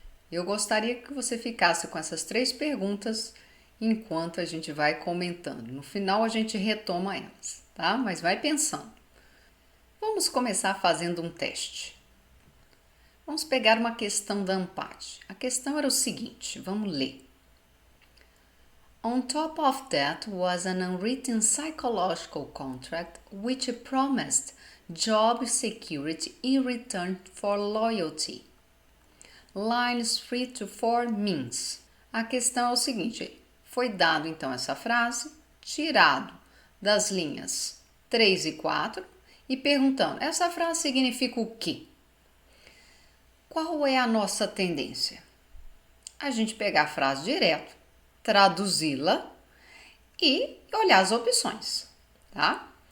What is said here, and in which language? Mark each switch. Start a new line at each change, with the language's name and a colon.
Portuguese: Eu gostaria que você ficasse com essas três perguntas enquanto a gente vai comentando. No final a gente retoma elas, tá? Mas vai pensando. Vamos começar fazendo um teste. Vamos pegar uma questão da ANPAD. A questão era o seguinte, vamos ler.
English: On top of that was an unwritten psychological contract which promised job security in return for loyalty. Lines 3 to 4 means.
Portuguese: A questão é o seguinte: foi dado então essa frase, tirado das linhas 3 e 4 e perguntando: essa frase significa o quê? Qual é a nossa tendência? A gente pegar a frase direto, traduzi-la e olhar as opções, tá?